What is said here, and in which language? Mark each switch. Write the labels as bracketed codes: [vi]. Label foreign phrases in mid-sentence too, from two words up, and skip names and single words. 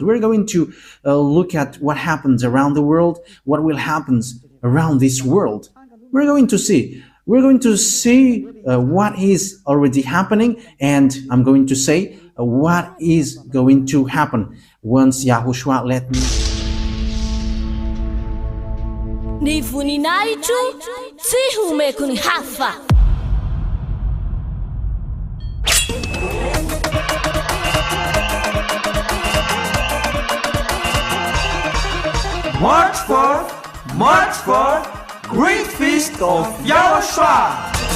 [en] We're going to look at what happens around the world, what will happen around this world. We're going to see what is already happening, and I'm going to say what is going to happen once Yahushua let me. [mg] Ny voninahitro tsy homeko ny hafa. [en] March forth, great feast of YAHOSHUAH.